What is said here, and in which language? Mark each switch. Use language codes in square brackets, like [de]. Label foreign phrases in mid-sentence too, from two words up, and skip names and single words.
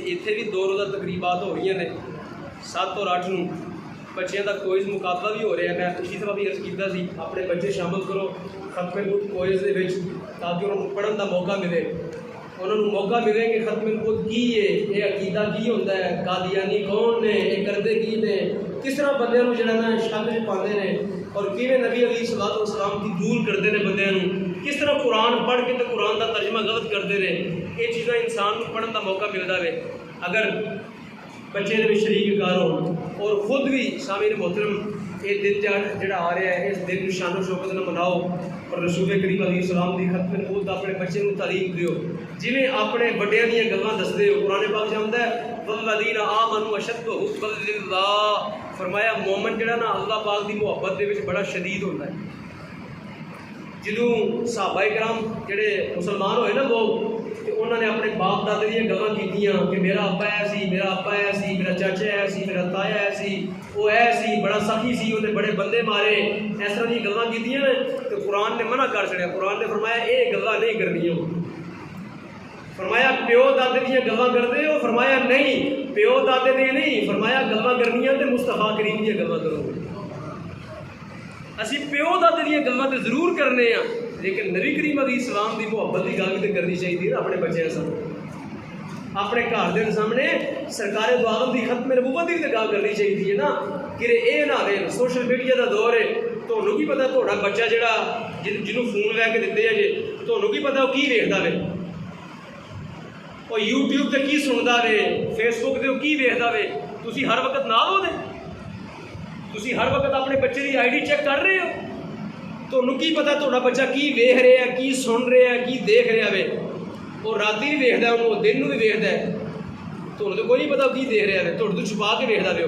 [ur] اتنے بھی 2 روزہ تقریبات ہو رہی ہیں 7 اور 8 نو بچوں کا کوئز مقابلہ بھی ہو رہا ہے. میں پچھلی دفعہ بھی عرض کیا سی اپنے بچے شامل کرو ختم الخط کوئز [pa] دے وچ [ur] تاکہ انہوں کو پڑھن کا موقع ملے. انہوں نے موقع ملے کہ ختم الخط کی ہے، یہ عقیدہ کی ہوتا ہے، قادیانی کون نے، یہ کرتے کی نے، کس طرح بندے کو [pa] جڑا نا شک چ پاندے نے، [ur] اور کیویں نبی علیہ الصلوۃ والسلام کی دور کرتے ہیں بندے کو، کس طرح قرآن پڑھ کے تو قرآن کا ترجمہ غلط کرتے ہیں. یہ چیزاں انسان کو پڑھن کا موقع ملتا ہے اگر بچے نے بھی شریک کار ہو. اور خود بھی سامعین محترم یہ دن جڑا آ رہا ہے اس دن شان و شوکت نہ مناؤ اور رسول کریم علیہ السلام کی ختم نبوت اپنے بچے کو تعلیم دیو. [pa] جویں اپنے بڑیاں دیا گلاں دستے ہو. قرآن پاک جانتا ہے [ar] والذین آمنوا اشد حبا للہ. [ur] فرمایا مومن جڑا نا اللہ پاک کی محبت دے وچ بڑا شدید ہوتا ہے. جدوں صحابہ کرام جڑے مسلمان ہوئے نا لوگ کہ انہوں نے اپنے باپ دادے [pa] دیا گلاں کیتیاں [ur] کہ میرا ابا ایسا سی، میرا ابا ایسا سی، میرا چاچا ایسا سی، میرا تایا ایسا سی، وہ ایسا سی، بڑا سخی سی، انہیں بڑے بندے مارے، اس طرح کی [pa] گلاں کیتیاں نے. [ur] تو قرآن نے منع کر چھڑیا. قرآن نے فرمایا یہ گلاں نہیں کرنی. فرمایا [pa] پیو دادے دیا گلاں [ur] کرتے ہو؟ [pa] فرمایا نہیں پیو دادے دیا نہیں، فرمایا گلاں کرنیاں تو مصطفیٰ کریم دیا گلاں کرو. [ur] اسی [pa] پیو دادے دیا گلاں [ur] تو ضرور کرنے ہیں لیکن نبی کریم علیہ السلام کی محبت کی گل بھی کرنی چاہیے اپنے بچوں سامنے. اپنے گھر کے سامنے سرکار دو عالم کی ختم نبوت کی گل کرنی چاہیے نا کہ یہ نہ رہے. [pa] سوشل میڈیا کا دور ہے، تمہیں کی پتا تھوڑا بچہ جڑا جنوں فون لے کے دیتے ہیں جی تمہیں کی پتا وہ کی ویکھدا وے، وہ یوٹیوب تے کی سندا وے، فیس بک تے کی ویکھدا وے. تسی ہر وقت نال ہو دے، [ur] تسی ہر وقت اپنے بچے کی آئی ڈی چیک کر رہے ہو. تمہیں کی پتا تھوڑا بچہ کی ویکھ رہا ہے، کی سن رہا ہے، کی دیکھ رہا ہے. [pa] وہ راتی بھی ویکھدا ہے، وہ دن بھی ویکھدا ہے. تمہیں تو کوئی نہیں پتا وہ کی دیکھ رہا ہے، تھوڑے تو چھپا کے ویکھدا ہے.